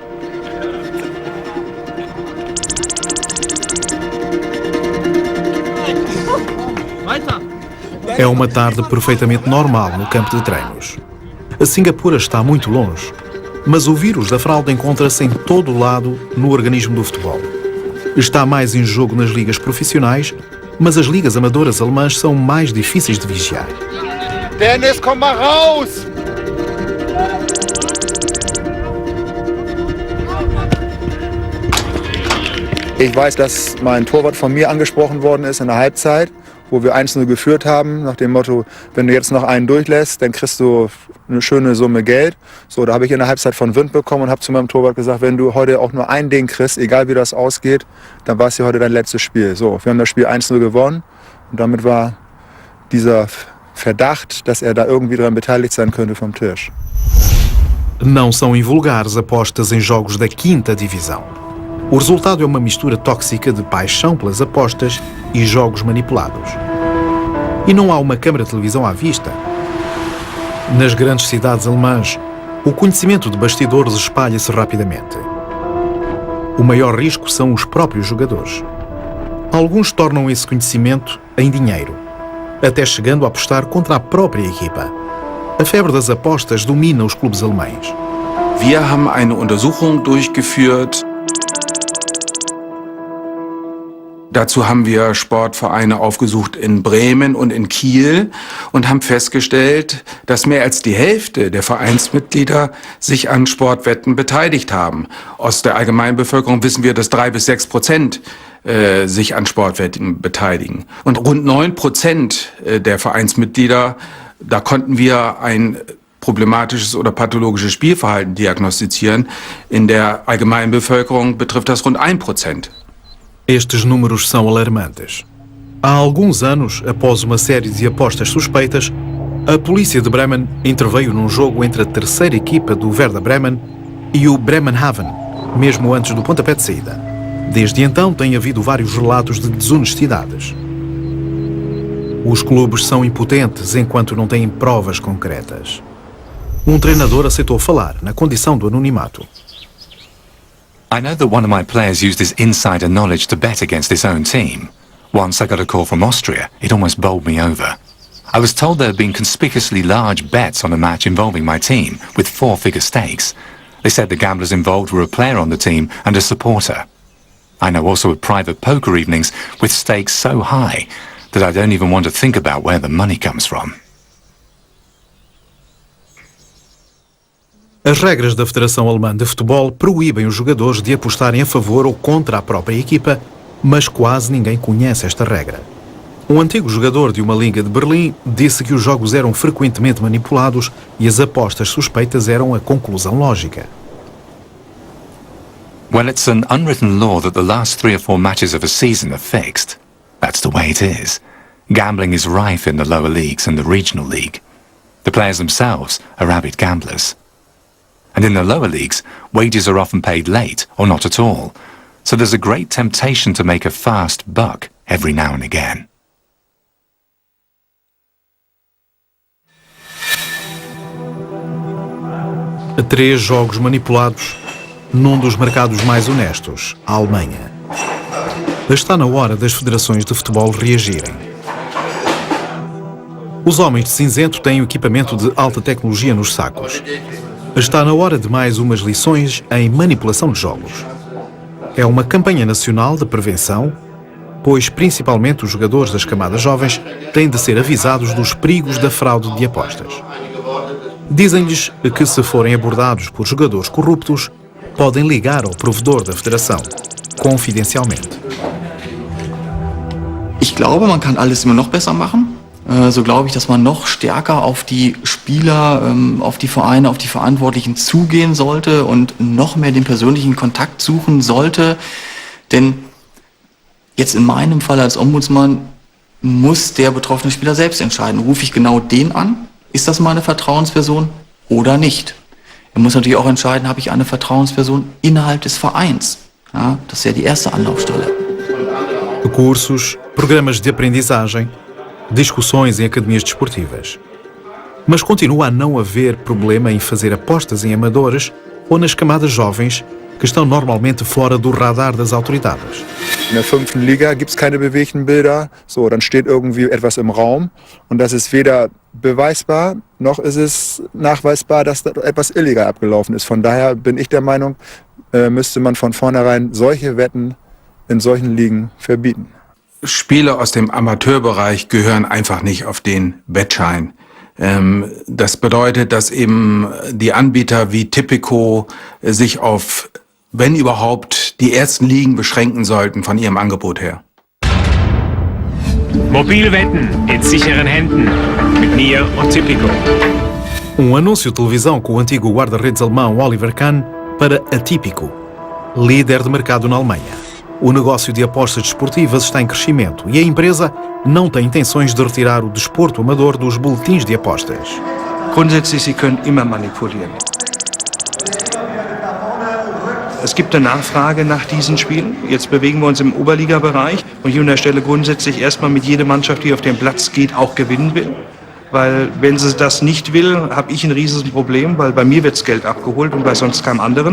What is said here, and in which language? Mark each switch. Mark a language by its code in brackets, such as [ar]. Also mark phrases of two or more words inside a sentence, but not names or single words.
[pt] É uma tarde perfeitamente normal no campo de treinos. A Singapura está muito longe, mas o vírus da fraude encontra-se em todo o lado no organismo do futebol. Está mais em jogo nas ligas profissionais, mas as ligas amadoras alemãs são mais difíceis de vigiar. [de] Dennis, komm mal raus! Ich weiß, dass mein Torwart von mir angesprochen worden ist in der Halbzeit, wo wir 1-0 geführt haben, nach dem Motto, wenn du jetzt noch einen durchlässt, dann kriegst du eine schöne Summe Geld. So, da habe ich in der Halbzeit von Wind bekommen und habe zu meinem Torwart gesagt, wenn du heute auch nur ein Ding kriegst, egal wie das ausgeht, dann war es hier heute dein letztes Spiel. So, wir haben das Spiel 1-0 gewonnen und damit war dieser Verdacht, dass er da irgendwie daran beteiligt sein könnte, vom Tisch. [pt] Não são invulgares apostas em jogos da 5ª divisão. O resultado é uma mistura tóxica de paixão pelas apostas e jogos manipulados. E não há uma câmara de televisão à vista. Nas grandes cidades alemãs, o conhecimento de bastidores espalha-se rapidamente. O maior risco são os próprios jogadores. Alguns tornam esse conhecimento em dinheiro, até chegando a apostar contra a própria equipa. A febre das apostas domina os clubes alemães. [de] Wir haben eine Untersuchung durchgeführt. Dazu haben wir Sportvereine aufgesucht in Bremen und in Kiel und haben festgestellt, dass mehr als die Hälfte der Vereinsmitglieder sich an Sportwetten beteiligt haben. Aus der Allgemeinbevölkerung wissen wir, dass 3-6% sich an Sportwetten beteiligen. Und rund 9% der Vereinsmitglieder, da konnten wir ein problematisches oder pathologisches Spielverhalten diagnostizieren. In der Allgemeinbevölkerung betrifft das rund 1%. [pt] Estes números são alarmantes. Há alguns anos, após uma série de apostas suspeitas, a polícia de Bremen interveio num jogo entre a terceira equipa do Werder Bremen e o Bremenhaven, mesmo antes do pontapé de saída. Desde então tem havido vários relatos de desonestidades. Os clubes são impotentes enquanto não têm provas concretas. Um treinador aceitou falar na condição do anonimato. [en] I know that one of my players used his insider knowledge to bet against his own team. Once I got a call from Austria, it almost bowled me over. I was told there had been conspicuously large bets on a match involving my team, with 4-figure stakes. They said the gamblers involved were a player on the team and a supporter. I know also of private poker evenings with stakes so high that I don't even want to think about where the money comes from. [pt] As regras da Federação Alemã de Futebol proíbem os jogadores de apostarem a favor ou contra a própria equipa, mas quase ninguém conhece esta regra. Um antigo jogador de uma liga de Berlim disse que os jogos eram frequentemente manipulados e as apostas suspeitas eram a conclusão lógica. [en] Well, it's an unwritten law that the last 3 or 4 matches of a season are fixed. That's the way it is. Gambling is rife in the lower leagues and the regional league. The players themselves are avid gamblers. And in the lower leagues, wages are often paid late or not at all. So there's a great temptation to make a fast buck every now and again. [pt] 3 jogos manipulados num dos mercados mais honestos, a Alemanha. Está na hora das federações de futebol reagirem. Os homens de cinzento têm o equipamento de alta tecnologia nos sacos. Está na hora de mais umas lições em manipulação de jogos. É uma campanha nacional de prevenção, pois principalmente os jogadores das camadas jovens têm de ser avisados dos perigos da fraude de apostas. Dizem-lhes que se forem abordados por jogadores corruptos, podem ligar ao provedor da federação, confidencialmente. [de] Ich glaube, man kann alles immer noch besser machen. So glaube ich, dass man noch stärker auf die Spieler, auf die Vereine, auf die Verantwortlichen zugehen sollte und noch mehr den persönlichen Kontakt suchen sollte. Denn jetzt in meinem Fall als Ombudsmann muss der betroffene Spieler selbst entscheiden. Rufe ich genau den an? Ist das meine Vertrauensperson oder nicht? Er muss natürlich auch entscheiden, habe ich eine Vertrauensperson innerhalb des Vereins? Ja, das ist ja die erste Anlaufstelle. [pt] Cursos, programas de aprendizagem, discussões em academias desportivas. Mas continua a não haver problema em fazer apostas em amadores ou nas camadas jovens que estão normalmente fora do radar das autoridades. [de] In der 5. Liga gibt es keine bewegten Bilder. So, dann steht irgendwie etwas im Raum und das ist weder beweisbar, noch ist es nachweisbar, dass da etwas illegal abgelaufen ist. Von daher bin ich der Meinung, müsste man von vornherein solche Wetten in solchen Ligen verbieten. Spieler aus dem Amateurbereich gehören einfach nicht auf den Wettschein. Das bedeutet, dass eben die Anbieter wie Tipico sich auf, wenn überhaupt, die ersten Ligen beschränken sollten von ihrem Angebot her. Mobilwetten in sicheren Händen mit Nier und Tipico. [pt] Anúncio de televisão com o antigo guarda-redes alemão Oliver Kahn para a Tipico, líder de mercado na Alemanha. O negócio de apostas desportivas está em crescimento e a empresa não tem intenções de retirar o desporto amador dos boletins de apostas. [de] Grundsätzlich, Sie können immer manipulieren. Es gibt eine Nachfrage nach diesen Spielen. Jetzt bewegen wir uns im Oberliga-Bereich und ich unterstelle grundsätzlich erstmal mit jeder Mannschaft, die auf den Platz geht, auch gewinnen will. Weil wenn sie das nicht will, habe ich ein riesiges Problem, weil bei mir wird das Geld abgeholt und bei sonst keinem anderen.